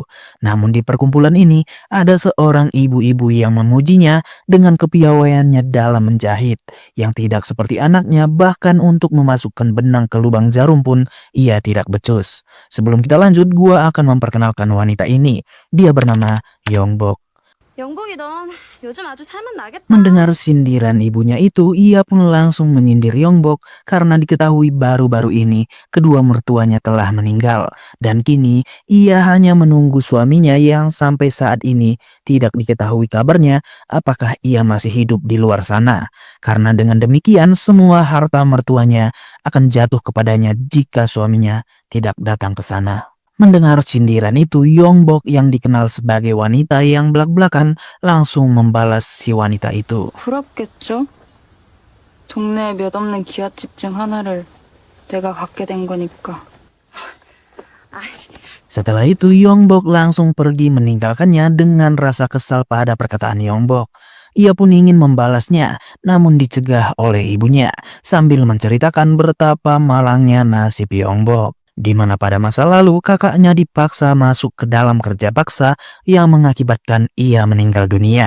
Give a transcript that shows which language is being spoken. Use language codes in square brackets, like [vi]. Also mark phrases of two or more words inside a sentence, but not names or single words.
[id] Namun di perkumpulan ini, ada seorang ibu-ibu yang memujinya dengan kepiawaiannya dalam menjahit. Yang tidak seperti anaknya, bahkan untuk memasukkan benang ke lubang jarum pun, ia tidak becus. Sebelum kita lanjut, gua akan memperkenalkan wanita ini. Dia bernama Yongbok. [ko] 영복이 넌 요즘 아주 살만 나겠다. [id] Mendengar sindiran ibunya itu, ia pun langsung menyindir Yongbok karena diketahui baru-baru ini kedua mertuanya telah meninggal. Dan kini ia hanya menunggu suaminya yang sampai saat ini tidak diketahui kabarnya apakah ia masih hidup di luar sana. Karena dengan demikian semua harta mertuanya akan jatuh kepadanya jika suaminya tidak datang ke sana. Mendengar sindiran itu, Yongbok yang dikenal sebagai wanita yang belak-belakan langsung membalas si wanita itu. [ko] 부럽겠죠? 동네에 몇 없는 기아집 중 하나를 내가 갖게 된 거니까. [id] Setelah itu, Yongbok langsung pergi meninggalkannya dengan rasa kesal pada perkataan Yongbok. Ia pun ingin membalasnya, namun dicegah oleh ibunya sambil menceritakan betapa malangnya nasib Yongbok. Di mana pada masa lalu kakaknya dipaksa masuk ke dalam kerja paksa yang mengakibatkan ia meninggal dunia.